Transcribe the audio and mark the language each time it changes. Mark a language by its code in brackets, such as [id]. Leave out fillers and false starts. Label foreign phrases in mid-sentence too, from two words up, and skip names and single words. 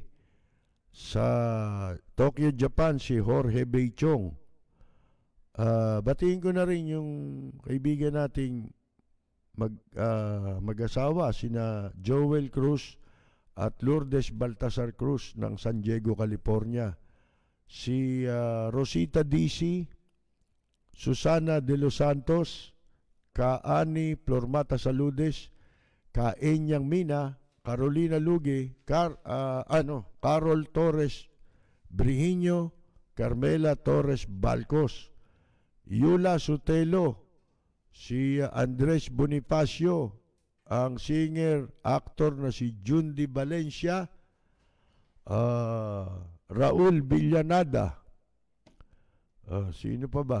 [tl] Sa Tokyo, Japan, si Jorge Beichong. Batiin ko na rin yung kaibigan nating mag-asawa, sina Joel Cruz at Lourdes Baltasar Cruz ng San Diego, California. Si Rosita DC, Susana de los Santos, Kaani Flormata Saludes, Kaenyang Mina, Carolina Luge, Carol Torres Brihiño, Carmela Torres Balcos, Yula Sotelo, si Andres Bonifacio, ang singer, actor na si Jundi Valencia, Raul Villanada, sino pa ba?